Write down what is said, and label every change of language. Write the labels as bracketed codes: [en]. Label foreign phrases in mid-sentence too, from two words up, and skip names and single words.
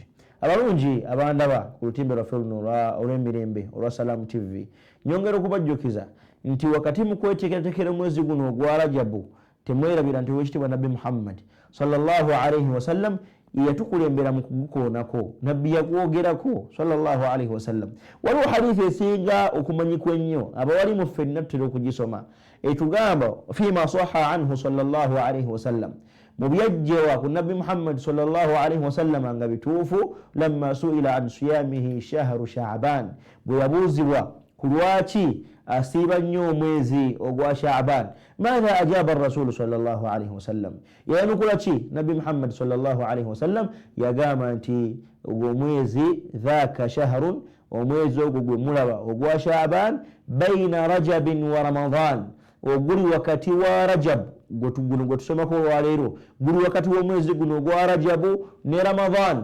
[lg] Abalungi abandaba ku lutimbe lwaffe luno olw'emirembe olwa Salam TV, nyongera okubajjukiza nti wakati mu kweteekerateekera omwezi guno ogwa Rajabu temwerabira nti wekitibwa Nabbi Muhammad [ar] صلى الله عليه وسلم [lg] yatukulembera mu kugukoonako, nabbi yagwogerako [ar] صلى الله عليه وسلم. [lg] Waliwo hadithi esinga okumanyikwa ennyo abawali mu ffenna tutera okugisoma etugamba [ar] فيما صح عنه صلى الله عليه وسلم, [lg] mu byajjewa ku Nabbi Muhammad [ar] صلى الله عليه وسلم [lg] nga bituufu, [ar] لما سئل عن صيامه شهر شعبان, [lg] bwe yabuuzibwa ku lwaki asiiba nnyo omwezi ogwa Sha'ban, [ar] ماذا أجاب رسول صلى الله عليه وسلم, [lg] yanukula ki Nabbi Muhammad [ar] صلى الله عليه وسلم? [lg] Yagamba nti ogwo omwezi [ar] ذاك شهر, [lg] omwezi ogwo gwe mulaba ogwa Sha'ban, [ar] بين رجب ورمضان, [lg] oguli wakati wa Rajab gwe tusomako olwaleero, guli wakati w'omwezi guno ogwa Rajabu ne Ramadan.